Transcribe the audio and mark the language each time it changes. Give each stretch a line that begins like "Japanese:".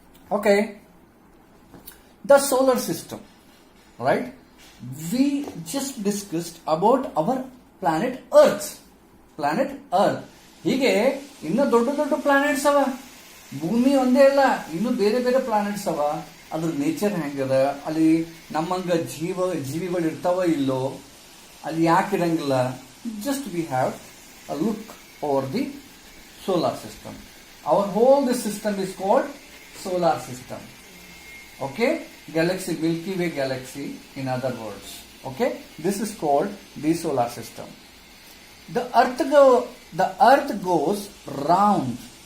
English: Okay. The solar system. Right? We just discussed about our planet Earth. Planet Earth.
Kannada: ಹೀಗೆ ಇನ್ನು ದೊಡ್ಡ ದೊಡ್ಡ planets ಅವ. ಭೂಮಿ ಒಂದೇ ಅಲ್ಲ, ಇನ್ನು ಬೇರೆ ಬೇರೆ ಪ್ಲಾನೆಟ್ಸ್ ಅವ. ಅದ್ರ ನೇಚರ್ ಹೆಂಗದ, ಅಲ್ಲಿ ನಮ್ಮಂಗ ಜೀವಿಗಳು ಇರ್ತಾವ ಇಲ್ಲೋ, ಅಲ್ಲಿ ಯಾಕೆ ಇರಂಗಿಲ್ಲ.
English: Just we have a look over the solar system. Our whole this system is called solar system. Okay, galaxy, Milky Way galaxy in other words. Okay, this is called the solar system. The earth goes round.